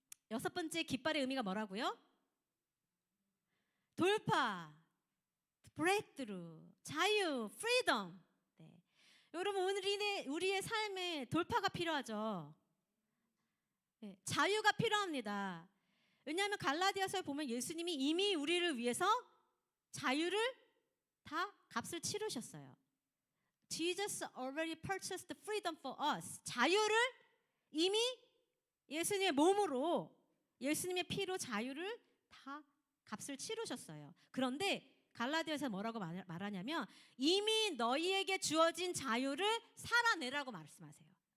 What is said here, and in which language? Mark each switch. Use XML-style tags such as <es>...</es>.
<ko>여섯 번째 깃발의 의미가 뭐라고요? 돌파, 브레이크트루, 자유, 프리덤. 여러분, 우리의 삶에 돌파가 필요하죠. 자유가 필요합니다. 왜냐하면 갈라디아서에 보면 예수님이 이미 우리를 위해서 자유를 다 값을 치르셨어요.</ko> <en>Jesus already purchased freedom for us.</en> <ko>자유를 이미 예수님의 몸으로, 예수님의 피로 자유를 다 값을 치르셨어요. 그런데 갈라디아서 뭐라고 말하냐면 이미 너희에게 주어진 자유를 살아내라고 말씀하세요.</ko>